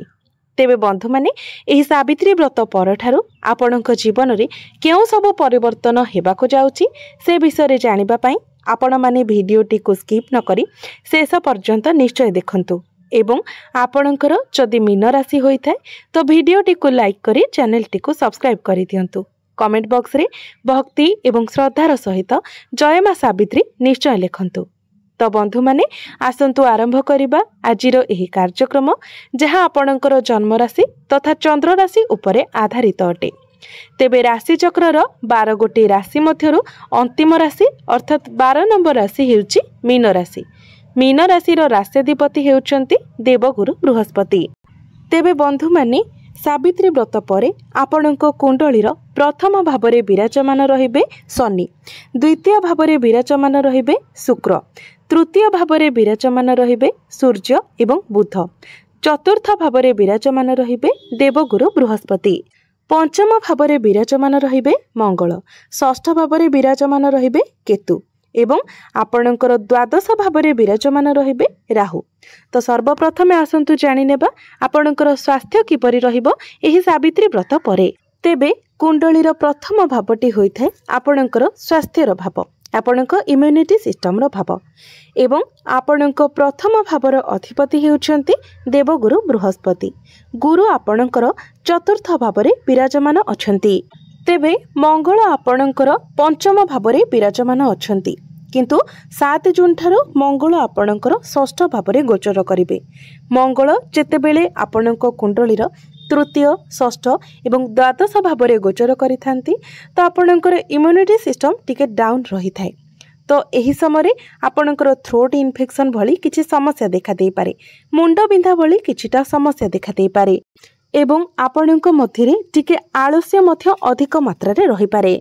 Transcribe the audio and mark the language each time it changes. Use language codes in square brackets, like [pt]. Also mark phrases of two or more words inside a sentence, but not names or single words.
[or] ତେବେ ବନ୍ଧୁ ମାନେ ଏହି ସାବିତ୍ରୀ ବ୍ରତ ପରଠାରୁ ଆପଣଙ୍କ ଜୀବନ ରେ କେଉଁ ସବୁ ପରିବର୍ତ୍ତନ ହେବାକୁ ଯାଉଛି ସେ ବିଷୟ ଜାଣିବା ପାଇଁ ଆପଣ ମାନେ ଭିଡିଓଟି କୁ ସ୍କିପ ନ କରି ଶେଷ ପର୍ଯ୍ୟନ୍ତ ନିଶ୍ଚୟ ଦେଖନ୍ତୁ। ଏବଂ ଆପଣଙ୍କର ଯଦି ମୀନ ରାଶି ହୋଇ ଥାଏ ତ ଭିଡିଓଟି କୁ ଲାଇକ କରି ଚ୍ୟାନେଲଟି କୁ ସବସ୍କ୍ରାଇବ କରି ଦିଅନ୍ତୁ। [en] comment box [or] ରେ ଭକ୍ତି ଏବଂ ଶ୍ରଦ୍ଧାର ସହିତ ଜୟ ମା ସାବିତ୍ରୀ ନିଶ୍ଚୟ ଲେଖନ୍ତୁ। ତ ବନ୍ଧୁ ମାନେ ଆସନ୍ତୁ ଆରମ୍ଭ କରିବା ଆଜିର ଏହି କାର୍ଯ୍ୟକ୍ରମ, ଯାହା ଆପଣଙ୍କର ଜନ୍ମ ରାଶି ତଥା ଚନ୍ଦ୍ର ରାଶି ଉପରେ ଆଧାରିତ ଅଟେ। ତେବେ ରାଶି ଚକ୍ରର 12 ଗୋଟି ରାଶି ମଧ୍ୟରୁ ଅନ୍ତିମ ରାଶି ଅର୍ଥାତ 12 ନମ୍ବର ରାଶି ହେଉଛି ମୀନ ରାଶି। ମୀନ ରାଶିର ରାଷ୍ଟ୍ରାଧିପତି ହେଉଛନ୍ତି ଦେବଗୁରୁ ବୃହସ୍ପତି। ତେବେ ବନ୍ଧୁ ମାନେ ସାବିତ୍ରୀ ବ୍ରତ ପରେ ଆପଣଙ୍କ କୁଣ୍ଡଳୀର ପ୍ରଥମ ଭାବରେ ବିରାଜମାନ ରହିବେ ଶନି, ଦ୍ୱିତୀୟ ଭାବରେ ବିରାଜମାନ ରହିବେ ଶୁକ୍ର, ତୃତୀୟ ଭାବରେ ବିରାଜମାନ ରହିବେ ସୂର୍ଯ୍ୟ ଏବଂ ବୁଧ, ଚତୁର୍ଥ ଭାବରେ ବିରାଜମାନ ରହିବେ ଦେବଗୁରୁ ବୃହସ୍ପତି, ପଞ୍ଚମ ଭାବରେ ବିରାଜମାନ ରହିବେ ମଙ୍ଗଳ, ଷଷ୍ଠ ଭାବରେ ବିରାଜମାନ ରହିବେ କେତୁ ଏବଂ ଆପଣଙ୍କର ଦ୍ୱାଦଶ ଭାବରେ ବିରାଜମାନ ରହିବେ ରାହୁ। ତ ସର୍ବପ୍ରଥମେ ଆସନ୍ତୁ ଜାଣି ନେବା ଆପଣଙ୍କର ସ୍ୱାସ୍ଥ୍ୟ କିପରି ରହିବ ଏହି ସାବିତ୍ରୀ ବ୍ରତ ପରେ। ତେବେ କୁଣ୍ଡଳୀର ପ୍ରଥମ ଭାବଟି ହୋଇଥାଏ ଆପଣଙ୍କର ସ୍ୱାସ୍ଥ୍ୟର ଭାବ, ଆପଣଙ୍କ [en] immunity system [or] ର ଭାବ ଏବଂ ଆପଣଙ୍କ ପ୍ରଥମ ଭାବର ଅଧିପତି ହେଉଛନ୍ତି ଦେବଗୁରୁ ବୃହସ୍ପତି। ଗୁରୁ ଆପଣଙ୍କର ଚତୁର୍ଥ ଭାବରେ ବିରାଜମାନ ଅଛନ୍ତି। ତେବେ ମଙ୍ଗଳ ଆପଣଙ୍କର ପଞ୍ଚମ ଭାବରେ ବିରାଜମାନ ଅଛନ୍ତି, କିନ୍ତୁ 7 ଜୁନ ଠାରୁ ମଙ୍ଗଳ ଆପଣଙ୍କର ଷଷ୍ଠ ଭାବରେ ଗୋଚର କରିବେ। ମଙ୍ଗଳ ଯେତେବେଳେ ଆପଣଙ୍କ କୁଣ୍ଡଳୀର ତୃତୀୟ, ଷଷ୍ଠ ଏବଂ ଦ୍ୱାଦଶ ଭାବରେ ଗୋଚର କରିଥାନ୍ତି ତ ଆପଣଙ୍କର [en] immunity system [or] ଟିକେ ଡାଉନ ରହି ଥାଏ। ତ ଏହି ସମୟ ଆପଣଙ୍କର [en] throat infection [or] ଭଳି କିଛି ସମସ୍ୟା ଦେଖା ଦେଇ ପାରେ, ମୁଣ୍ଡ ବିନ୍ଧା ଭଳି କିଛିଟା ସମସ୍ୟା ଦେଖା ଦେଇ ପାରେ ଏବଂ ଆପଣଙ୍କ ମଧ୍ୟରେ ଟିକେ ଆଳସ୍ୟ ମଧ୍ୟ ଅଧିକ ମାତ୍ରା ରେ ରହି ପାରେ।